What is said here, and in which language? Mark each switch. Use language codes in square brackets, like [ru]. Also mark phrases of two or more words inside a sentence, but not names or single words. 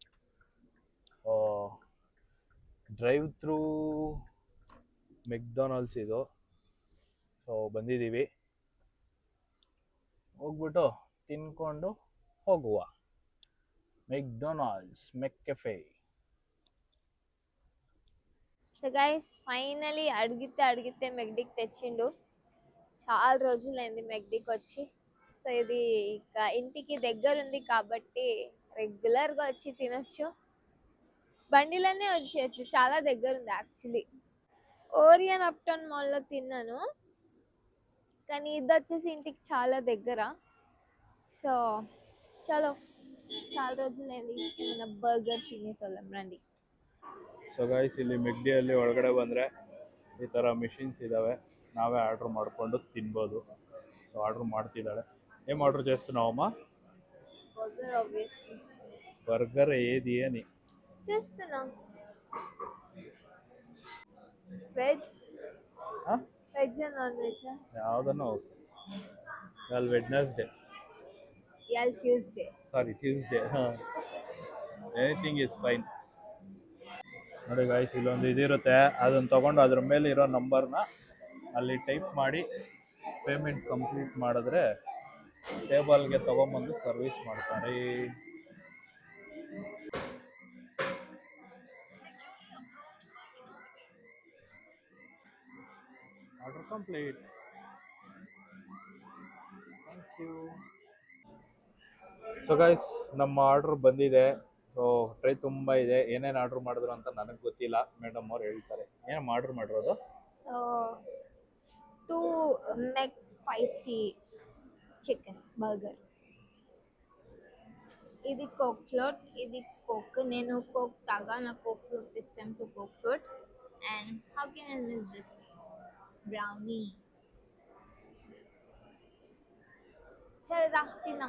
[en] drive through [kn] ಮೆಕ್ಡೊನಾಲ್ಡ್ಸ್ ಇದು. ಸೊ ಬಂದಿದ್ದೀವಿ, ಹೋಗ್ಬಿಟ್ಟು ತಿನ್ಕೊಂಡು ಹೋಗುವ. ಮೆಕ್ಡೊನಾಲ್ಡ್ಸ್ ಮೆಕ್ಕೆಫೆ. [en] So guys [te] ఫైనలీ అడిగితే మెగ్డీకి తెచ్చిండు. చాలా రోజులైంది మెగ్డీకి వచ్చి. సో ఇది ఇక ఇంటికి దగ్గర ఉంది కాబట్టి రెగ్యులర్గా వచ్చి తినొచ్చు, బండిలోనే వచ్చేయచ్చు. చాలా దగ్గర ఉంది యాక్చువల్లీ. ఓరియన్ అప్టౌన్ మాల్లో తిన్నాను, కానీ ఇది వచ్చేసి ఇంటికి చాలా దగ్గర. సో చలో, చాలా రోజులైంది ఏమైనా బర్గర్ తినేసోళ్ళం రండి. [en] So guys, [kn] ಇಲ್ಲಿ ಮೆಗ್ಡಿಯಲ್ಲಿ ಒಳಗಡೆ ಬಂದರೆ ಈ ಥರ ಮಿಷಿನ್ಸ್ ಇದ್ದಾವೆ, ನಾವೇ ಆರ್ಡ್ರ್ ಮಾಡಿಕೊಂಡು ತಿನ್ಬೋದು. ಸೊ ಆರ್ಡರ್ ಮಾಡ್ತಿದ್ದಾಳೆ. [te] ఏం ఆర్డర్ చేస్తున్నావమ్మా? [en] Burger obviously. [te] బర్గర్ ఏది అని [en] చేస్తున్నా. veg veg non veg [kn] ಯಾವುದನ್ನು ಇವಾಗ ವೆಡ್ನೆಸ್ಡೇ, [te] ఇవాళ ట్యూస్డే. [en] Sorry Tuesday. Anything is fine. [kn] ನೋಡಿ ಗಾಯ್ಸ್, ಇಲ್ಲೊಂದು ಇದಿರುತ್ತೆ, ಅದನ್ನು ತೊಗೊಂಡು ಅದ್ರ ಮೇಲೆ ಇರೋ ನಂಬರ್ನ ಅಲ್ಲಿ ಟೈಪ್ ಮಾಡಿ ಪೇಮೆಂಟ್ ಕಂಪ್ಲೀಟ್ ಮಾಡಿದ್ರೆ ಟೇಬಲ್ಗೆ ತೊಗೊಂಬಂದು ಸರ್ವಿಸ್ ಮಾಡ್ತಾರೆ. [en] Order complete. Thank you. So guys, [kn] ನಮ್ಮ ಆರ್ಡರ್ ಬಂದಿದೆ. ಸೊ ಟ್ರೈ ತುಂಬ ಇದೆ, ಏನೇನು ಆರ್ಡರ್ ಮಾಡಿದ್ರು ಅಂತ ನನಗೆ ಗೊತ್ತಿಲ್ಲ, ಮೇಡಮ್ ಅವ್ರು ಹೇಳ್ತಾರೆ. ಏನು ಆರ್ಡರ್ ಮಾಡಿರೋದು? [en] So 2 McSpicy chicken burger. [te] ఇది కోక్ ఫ్లోట్, ఇది కోక్. నేను కోక్ తాగా, నాకు కోక్ ఫ్లోట్ ఇష్టం. [en] two Coke Float. And how can I miss this brownie? [te] సరే రా తిన్నాం.